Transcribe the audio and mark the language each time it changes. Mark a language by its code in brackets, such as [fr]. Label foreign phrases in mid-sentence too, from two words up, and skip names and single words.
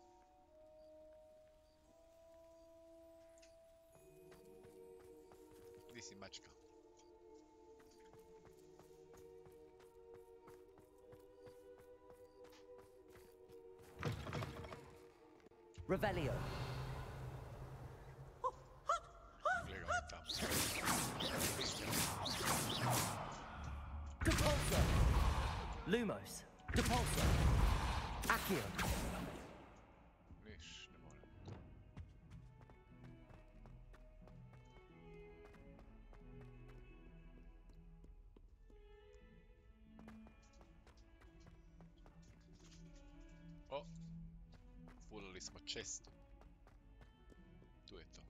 [hr] Gdje si mačka? Revelio! Gledaj ga tamo. Depulso! Lumos! Depulso! Accio! Viš, ne moram. O! Fulili smo često. Tu je to.